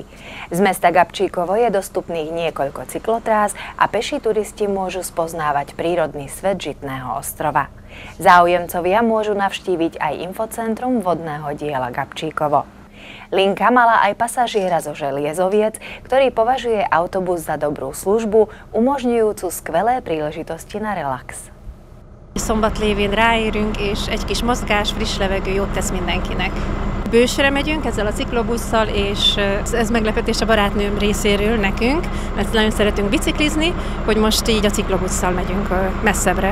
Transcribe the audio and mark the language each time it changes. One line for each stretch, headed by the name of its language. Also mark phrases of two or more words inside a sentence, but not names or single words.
Slovak: Z mesta Gabčíkovo je dostupných niekoľko cyklotrás a peší turisti môžu spoznávať prírodný svet Žitného ostrova. Záujemcovia môžu navštíviť aj infocentrum vodného diela Gabčíkovo. Linka mala aj pasažiera zo Želiezoviec, ktorý považuje autobus za dobrú službu, umožňujúcu skvelé príležitosti na relax.
Hungarian: Szombat lévén ráérünk, és egy kis mozgás, friss levegő jót tesz mindenkinek. Bősre megyünk ezzel a ciklobusszal, és ez meglepetés a barátnőm részéről nekünk, mert nagyon szeretünk biciklizni, hogy most így a ciklobusszal megyünk messzebbre.